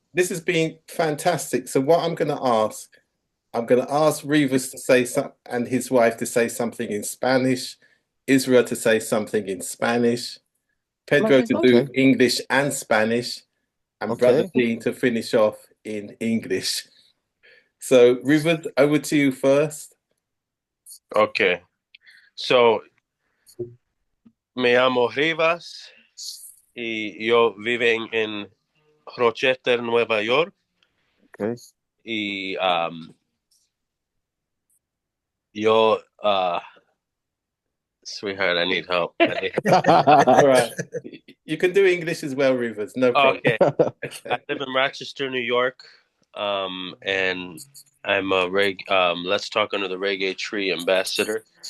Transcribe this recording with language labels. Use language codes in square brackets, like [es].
[en] This has been fantastic. So what I'm going to ask Rivas to say something and his wife to say something in Spanish, Israel to say something in Spanish, Pedro to do English and Spanish, and Brother Dean to finish off in English. So, Rivas, over to you first. Okay. [es] So, me llamo Rivas y yo vivo en Rochester, Nueva York. [en] Okay. [es] Y yo, [en] sweetheart, I need help. All right. You can do English as well, Rivas. No problem. Okay. I live in Rochester, New York. and I'm a Let's Talk Under the Reggae Tree ambassador.